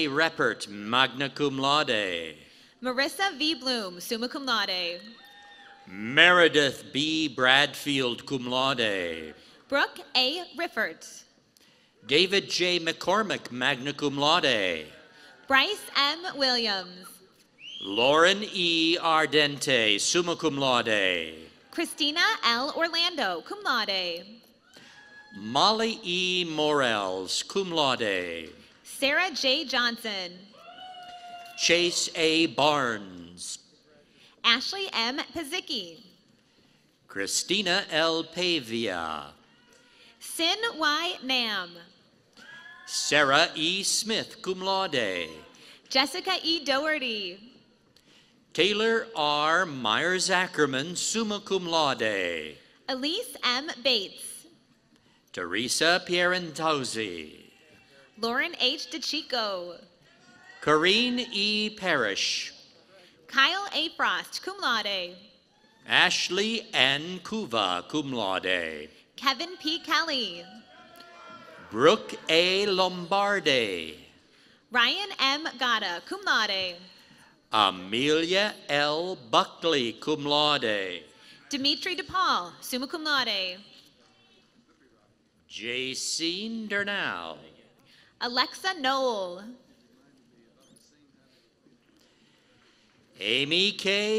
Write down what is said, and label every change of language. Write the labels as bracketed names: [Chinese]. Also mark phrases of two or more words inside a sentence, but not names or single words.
[English] Reppert, [Latin] magna cum laude. [English] Marissa V. Bloom, [Latin] summa cum laude. [English] Meredith B. Bradfield, [Latin] cum laude. [English] Brooke A. Riffert. David J. McCormick, [Latin] magna cum laude. [English] Bryce M. Williams. Lauren E. Ardente, [Latin] summa cum laude. [English] Christina L. Orlando, [Latin] cum laude. [English] Molly E. Morels, [Latin] cum laude. [English] Sarah J. Johnson. Chase A. Barnes. Ashley M. Pazicki. Christina L. Pavia. Sin Y. Nam. Sarah E. Smith, [Latin] cum laude. [English] Jessica E. Doherty. Taylor R. Myers-Ackerman, [Latin] summa cum laude. [English] Elise M. Bates. Teresa Pierantozzi. Lauren H. DeChico. Corrine E. Parrish. Kyle A. Frost, [Latin] cum laude. [English] Ashley N. Kuva, [Latin] cum laude. [English] Kevin P. Kelly. Brooke A. Lombardi. Ryan M. Gata, [Latin] cum laude. [English] Amelia L. Buckley, [Latin] cum laude. [English] Dimitri DePaul, [Latin] summa cum laude. [English] Jacine Dernal. Alexa Knoll. Amy K.